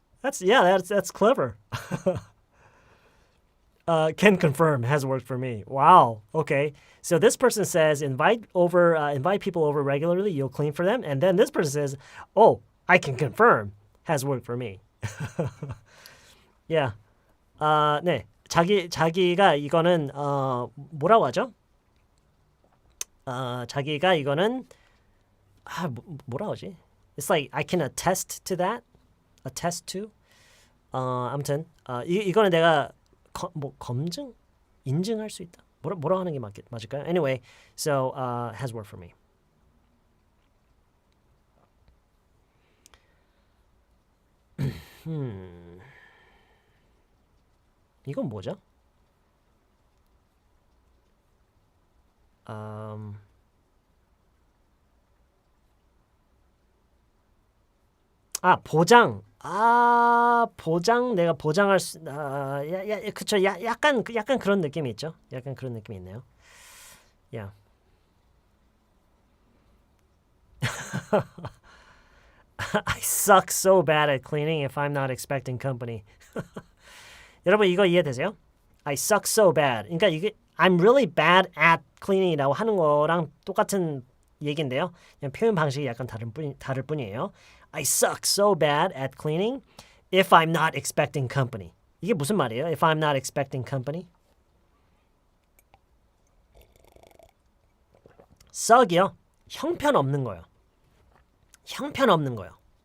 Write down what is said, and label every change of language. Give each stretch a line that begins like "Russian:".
English: That's clever. Can confirm has worked for me. Wow. Okay. So this person says invite people over regularly. You'll clean for them. And then this person says, oh, I can confirm has worked for me. Yeah. 네.
Korean: 자기가 이거는 뭐라고 하죠? 자기가 이거는 뭐라고 하지?
English: It's like I can attest to that. Attest to.
Korean: 아무튼 이거는 내가 검증? 인증할 수 있다. 뭐라 하는 게 맞을까요?
English: Anyway, so has worked for me.
Korean: 이건 뭐죠? 보장. 보장. 내가 보장할 수. 그쵸. 약간 그런 느낌이 있죠. 약간 그런 느낌이 있네요.
English: Yeah. I suck so bad at cleaning if I'm not expecting company.
Korean: 여러분 이거 이해되세요?
English: I suck so bad.
Korean: 그러니까 이게
English: I'm really bad at cleaning
Korean: 이라고 하는 거랑 똑같은 얘기인데요. 그냥 표현 방식이 약간 다를 뿐이에요.
English: I suck so bad at cleaning if I'm not expecting company.
Korean: 이게 무슨 말이에요?
English: If I'm not expecting company?
Korean: suck이요. 형편없는 거요. 형편없는 거요.